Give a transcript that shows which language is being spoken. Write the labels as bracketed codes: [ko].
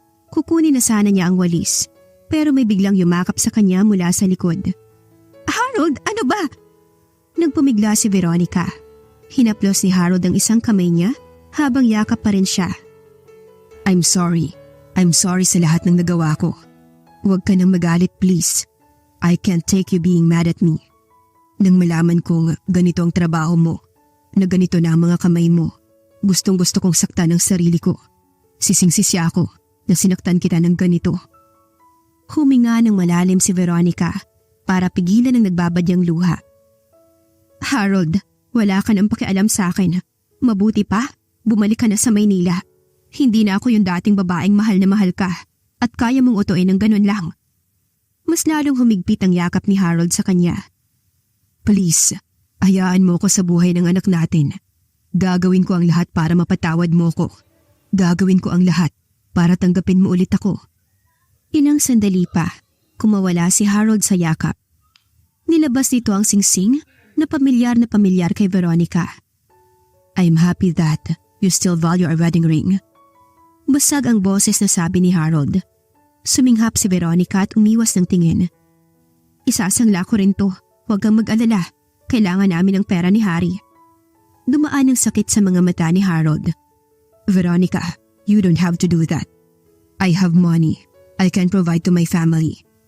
[tl] Kukunin na sana niya ang walis, pero may biglang yumakap sa kanya mula sa likod. Harold, ano ba? Nagpumigla si Veronica. Hinaplos ni Harold ang isang kamay niya habang yakap pa rin siya. [en] I'm sorry. I'm sorry [tl] sa lahat ng nagawa ko. Huwag ka nang magalit please. [en] I can't take you being mad at me. [tl] Nang malaman kong ganito ang trabaho mo, na ganito na ang mga kamay mo, gustong gusto kong saktan ang sarili ko. Sising-sisi ako na sinaktan kita ng ganito. Huminga ng malalim si Veronica para pigilan ang nagbabadyang luha. Harold, wala ka nang pakialam sa akin. Mabuti pa, bumalik ka na sa Maynila. Hindi na ako yung dating babaeng mahal na mahal ka at kaya mong utuin ng ganun lang. Mas lalong humigpit ang yakap ni Harold sa kanya. Please, hayaan mo ko sa buhay ng anak natin. Gagawin ko ang lahat para mapatawad mo ko. Gagawin ko ang lahat para tanggapin mo ulit ako. Ilang sandali pa, kumawala si Harold sa yakap. Nilabas nito ang singsing na pamilyar kay Veronica. [en] I'm happy that you still value our wedding ring. [tl] Basag ang boses na sabi ni Harold. Suminghap si Veronica at umiwas ng tingin. Isasangla ko rin to, huwag kang mag-alala. Kailangan namin ng pera ni Harry. Dumaan ang sakit sa mga mata ni Harold. [en] Veronica, you don't have to do that. I have money. I can provide to my family.